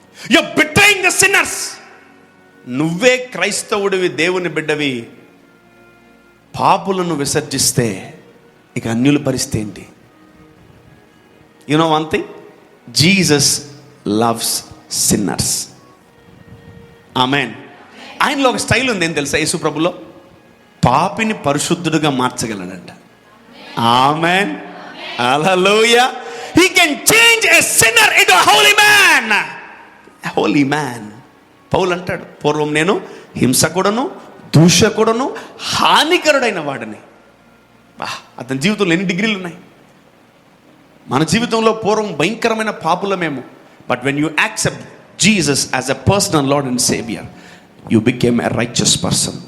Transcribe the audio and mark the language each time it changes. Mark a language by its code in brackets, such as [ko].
[en] You are betraying the sinners. [te] నువ్వే క్రైస్తవుడివి, దేవుని బిడ్డవి, పాపులను విసర్జిస్తే ఇక అన్యుల పరిస్థితి ఏంటి? [en] You know one thing, Jesus loves sinners. Amen. [te] ఆయనలో ఒక స్టైల్ ఉంది, ఏం తెలుసా? యేసు ప్రభులో పాపిని పరిశుద్ధుడుగా మార్చగలడంట. ఆమేన్, హల్లెలూయా. [en] He can change a sinner into a holy man. A holy man. [te] పౌలు అంటాడు, పూర్వం నేను హింసకుడను, దూషకుడను, హానికరుడైన వాడిని. అతని జీవితంలో ఎన్ని డిగ్రీలు ఉన్నాయి. మన జీవితంలో పూర్వం భయంకరమైన పాపులమేమో, [en] But when you accept Jesus as a personal lord and saviour, you became a righteous person.